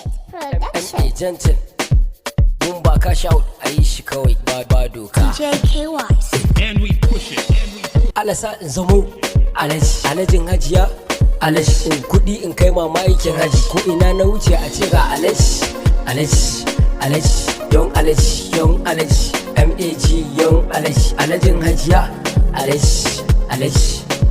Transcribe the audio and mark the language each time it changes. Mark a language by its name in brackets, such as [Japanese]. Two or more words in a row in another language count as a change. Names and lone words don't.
[Hausa] Production. M A Jensen, boom ba [English] cash out, [Hausa] a yi shi kawai ba, ba doka. D J K Y C. [English] And we push it, and we [Hausa] Allah sa in zamo Alhaji, Alhajin Hajiya, Alhaji. In kuɗi in kai mama aikin Haji, ko ina na wuce a ce ga Alhaji, Alhaji, Alhaji, young Alhaji, young Alhaji, M A G, young Alhaji, Alhajin Hajiya, Alhaji, Alhaji.